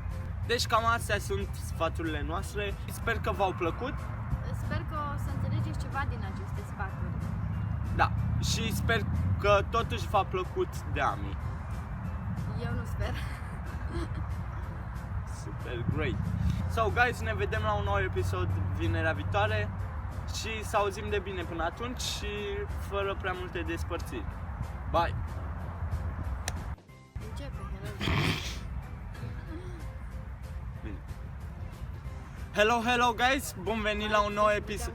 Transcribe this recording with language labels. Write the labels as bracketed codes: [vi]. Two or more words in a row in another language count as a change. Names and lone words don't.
[ro] Deci cam astea sunt sfaturile noastre. Sper că v-au plăcut. Sper că o să înțelegeți ceva din aceste sfaturi. Da. Și sper că totuși v-a plăcut de Ami. Eu nu sper. [en] Super great. So guys, [ro] ne vedem la un nou episod vinerea viitoare și să auzim de bine până atunci și fără prea multe despărțiri. Bye! Începe, [en] Hello guys, [ro] bun venit la un nou episod.